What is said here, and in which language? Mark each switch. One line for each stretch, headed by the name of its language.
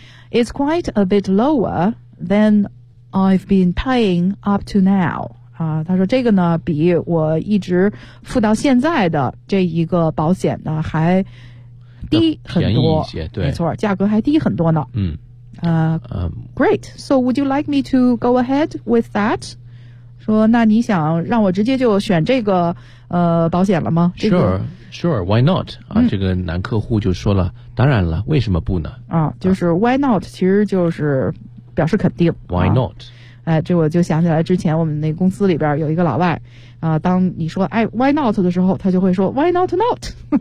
English: It's quite a bit lower than I've been paying up to now.
Chinese: 他说这个呢比我一直付到现在的这一个保险呢还低很多。便宜一些，对。没错，价格还低很多呢。嗯。
English: Great. So would you like me to go ahead with that?
Chinese: 说那你想让我直接就选这个保险了吗？这个、
English: Sure, why not?
Chinese: 这个男客户就说了，当然了，为什么不呢？就是
English: why not,
Chinese: 其实就是表示肯定。
English: Why not?
Chinese: 哎，这我就想起来之前我们那公司里边有一个老外，当你说哎
English: why not
Chinese: 的时候，他就会说
English: why not not